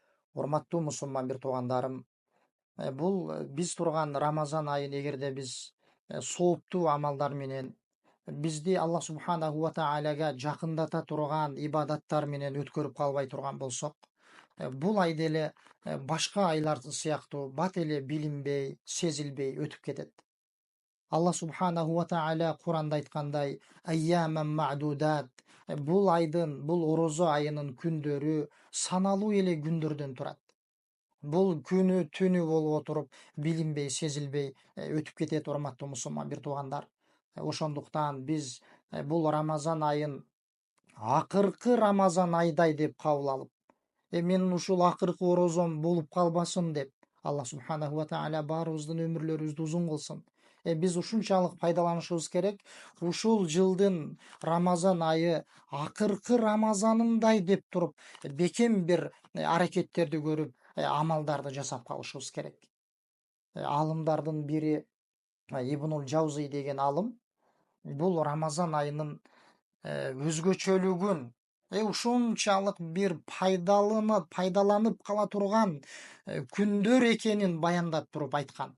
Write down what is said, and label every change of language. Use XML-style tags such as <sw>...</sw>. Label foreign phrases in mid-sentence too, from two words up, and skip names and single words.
<ky>Урматтуу мусулман бир туугандарым, бул биз турган Рамазан айын эгерде биз сооптуу амалдар менен бизди</ky> <ar>الله سبحانه و</ar> <ky>тааляга жакындата турган ибадаттар менен өткөрүп калбай турган болсок, бул ай деле башка айлар сыяктуу бат эле билинбей, сезилбей өтүп кетет.</ky> <ar>الله سبحانه وتعالى</ar> <ky>Куранда айткандай,</ky> <ar>أياما معدودات.</ar> <ky>Бул айдын, бул орозо айынын күндөрү саналуу эле күндөрдөн турат. Бул күнү түнү болуп отуруп, билинбей, сезилбей өтүп кетет, урматтуу мусулман бир туугандар. Ошондуктан биз бул Рамазан айын акыркы Рамазан айдай деп кабыл алып, менин ушул акыркы орозом болуп калбасын деп,</ky> <ar>الله سبحانه وتعالى</ar> <ky>баарыбыздын өмүрлөрүбүздү узун кылсын. Биз ушунчалык пайдаланышыбыз керек. Ушул жылдын Рамазан айы акыркы Рамазанындай деп туруп, бекем бир аракеттерди көрүп, амалдарды жасап калышыбыз керек. Алымдардын бири Ибнул Жаузи деген алым бул Рамазан айынын өзгөчөлүгүн ушунчалык бир пайдаланып кала турган күндөр экенин баяндап туруп айткан.</ky>